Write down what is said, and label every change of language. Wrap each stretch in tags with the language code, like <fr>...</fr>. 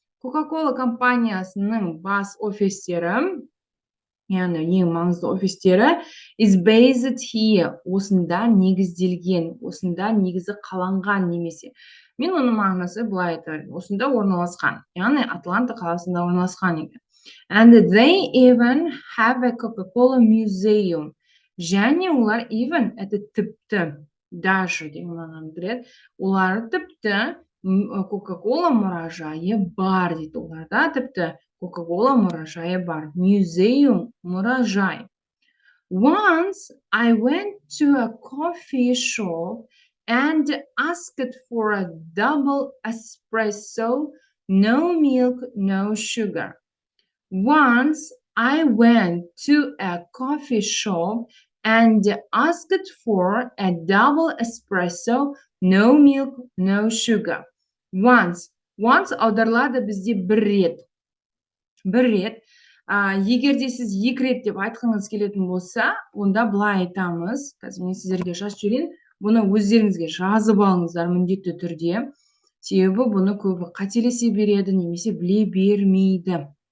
<kk>Coca-Cola компаниясының бас офистері, яғни ең маңызды офистері,</kk> <en>is based here,</en> <kk>осында негізделген, осында негізі қаланған немесе. Мен оның мағынасы былай айтайын, осында орналасқан, яғни Атланта қаласында орналасқан екен.</kk> <en>And they even have a Coca-Cola museum.</en> <kk>Және олар even, это тіпті, даже деген мағынаны білдіреді. Олар тіпті Coca-Cola мұражайы бар дейді. Оларда тіпті Coca-Cola мұражайы бар. Museum, мұражай.</kk> <en>Once I went to a coffee shop and asked for a double espresso, no milk, no sugar. Once I went to a coffee shop and asked for a double espresso, no milk, no sugar.</en> <kk>Once аударылады бізде бір рет. Егер де сіз екі рет деп айтқыңыз келетін болса, онда былай айтамыз. Қазір мен сіздерге жазып жіберейін. Бұны өздеріңізге жазып алыңыздар міндетті түрде. Себебі бұны көбі қателесе береді, немесе біле бермейді.</kk>